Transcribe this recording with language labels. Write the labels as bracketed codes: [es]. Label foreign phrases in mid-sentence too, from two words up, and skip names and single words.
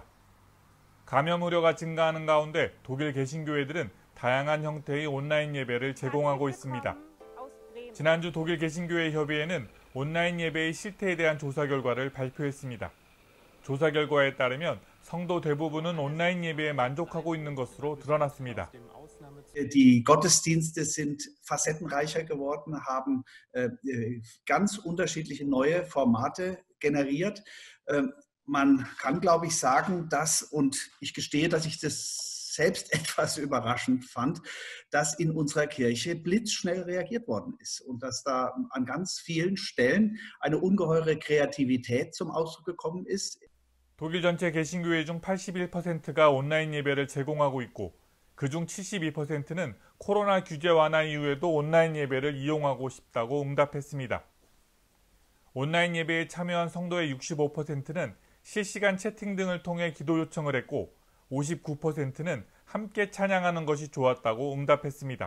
[ko] 감염 우려가 증가하는 가운데 독일 개신교회들은 다양한 형태의 온라인 예배를 제공하고 있습니다. 지난주 독일 개신교회 협의회는 온라인 예배의 실태에 대한 조사 결과를 발표했습니다. 조사 결과에 따르면 성도 대부분은 온라인 예배에 만족하고 있는 것으로 드러났습니다. [de] Die Gottesdienste sind facettenreicher geworden, haben ganz unterschiedliche neue Formate generiert. Man kann, glaube ich, sagen, dass, und ich gestehe, dass ich das selbst etwas überraschend fand, dass in unserer Kirche blitzschnell reagiert worden ist und dass da an ganz vielen Stellen eine ungeheure Kreativität zum Ausdruck gekommen ist. [ko] 독일 전체 개신교회 중 81%가 온라인 예배를 제공하고 있고 그중 72%는 코로나 규제 완화 이후에도 온라인 예배를 이용하고 싶다고 응답했습니다. 온라인 예배에 참여한 성도의 65%는 실시간 채팅 등을 통해 기도 요청을 했고 59%는 함께 찬양하는 것이 좋았다고 응답했습니다.